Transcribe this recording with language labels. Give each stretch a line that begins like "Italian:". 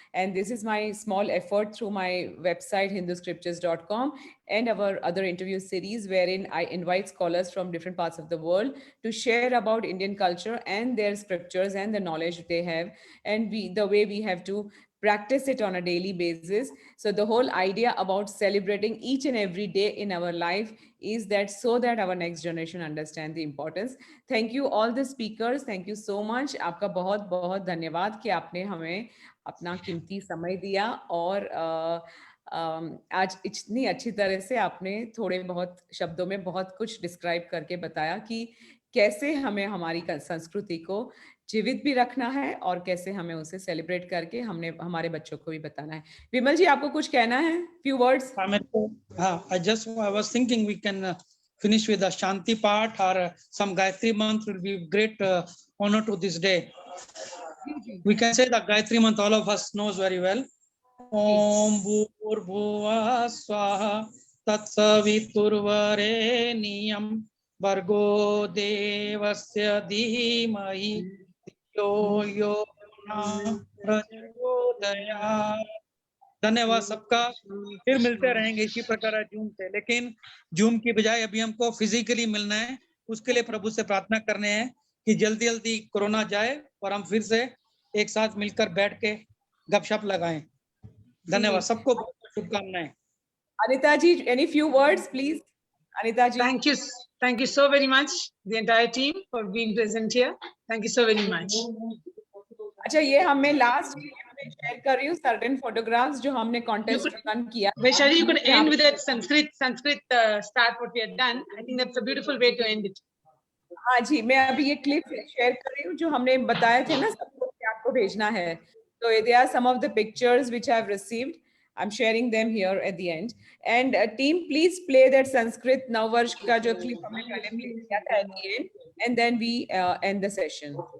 English: And this is my small effort through my website, hinduscriptures.com, and our other interview series, wherein I invite scholars from different parts of the world to share about Indian culture and their scriptures and the knowledge they have, and the way we have to practice it on a daily basis. So the whole idea about celebrating each and every day in our life is that so that our next generation understand the importance. Thank you all the speakers. Thank you so much.
Hindi: आपका बहुत बहुत धन्यवाद कि आपने हमें अपना कीमती समय दिया, और आज इतनी अच्छी तरह से आपने थोड़े बहुत शब्दों में बहुत कुछ डिस्क्राइब करके बताया कि कैसे हमें हमारी संस्कृति को जीवित भी रखना है और कैसे हमें उसे सेलिब्रेट करके हमारे बच्चों को भी बताना है. विमल जी, आपको कुछ कहना है?
English: Few words. I was thinking we can finish with a Shanti part or some Gayatri Mantra will be great honor to this day. We can say the Gayatri Mantra, all of us knows very well.
Sanskrit: Om Bhurbhuva Swaha Tatsaviturvareniyam Bhargo Devasya Dhimahi Yo Yo Prachodaya.
Hindi: धन्यवाद सबका. फिर मिलते रहेंगे इसी प्रकार zoom पे, लेकिन zoom की बजाय अभी हमको फिजिकली मिलना है. उसके लिए प्रभु से प्रार्थना करने हैं कि जल्दी जल्दी कोरोना जाए और हम फिर से एक साथ मिलकर बैठ के गपशप लगाएं. धन्यवाद सबको, बहुत शुभकामनाएं.
English: Anita ji, any few words, please? Anita ji. Thank you so very much, the entire team, for being present here. Thank you so very much.
Hindi: अच्छा, ये हमें लास्ट शेयर कर रही हूँ
English: certain photographs
Hindi: जो हमने contest run किया.
English: Vaishali, you could end with that Sanskrit start what we had done. I think that's a beautiful way to end it.
Hindi: हाँ जी, मैं अभी ये clip शेयर कर रही हूँ जो हमने बताए थे ना सबको कि आपको भेजना है.
English: So there are some of the pictures which I've received. I'm sharing them here at the end. And team, please play that Sanskrit Navvarsh
Hindi: का जो clip हमने पहले play किया था
English: at the end, and then we end the session.